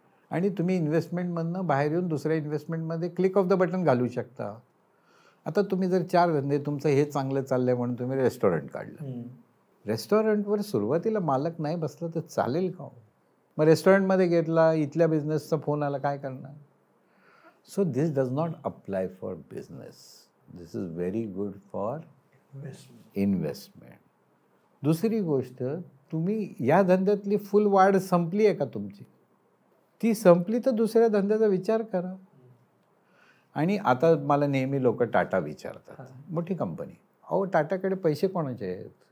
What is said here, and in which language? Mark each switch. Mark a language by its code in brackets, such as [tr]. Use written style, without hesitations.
[mr] आणि तुम्ही इन्व्हेस्टमेंटमधनं बाहेर येऊन दुसऱ्या इन्व्हेस्टमेंटमध्ये [en] click of the button [mr] घालू शकता. आता तुम्ही जर 4 धंदे, तुमचं हे चांगलं चाललंय म्हणून तुम्ही रेस्टॉरंट काढलं. रेस्टॉरंटवर सुरुवातीला मालक नाही बसला तर चालेल का? मग रेस्टॉरंटमध्ये घेतला, इथल्या बिझनेसचा फोन आला, काय करणार? [en] So this does not apply for business. This is very good for investment. [mr] दुसरी गोष्ट, तुम्ही या धंद्यातली फुल वाढ संपली आहे का तुमची? ती संपली तर दुसऱ्या धंद्याचा विचार करा. आणि आता मला नेहमी लोक टाटा विचारतात, मोठी कंपनी, अहो टाटाकडे पैसे कोणाचे आहेत?